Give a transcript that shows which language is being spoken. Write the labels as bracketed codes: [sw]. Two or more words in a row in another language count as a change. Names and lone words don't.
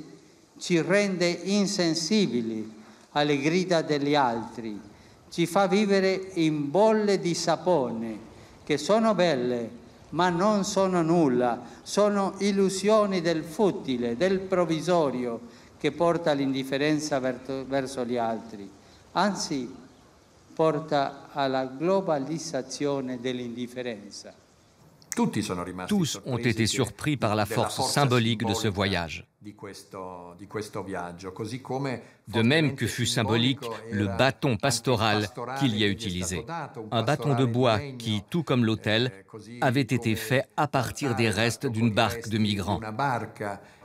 [it] ci rende insensibili alle grida degli altri, ci fa vivere in bolle di sapone che sono belle ma non sono nulla, sono illusioni del futile, del provvisorio che porta all'indifferenza verso gli altri, anzi porta alla globalizzazione dell'indifferenza. [fr] Tous ont été surpris par la force symbolique de ce voyage. De même que fut symbolique le bâton pastoral qu'il y a utilisé. Un bâton de bois qui, tout comme l'autel, avait été fait à partir des restes d'une barque de migrants.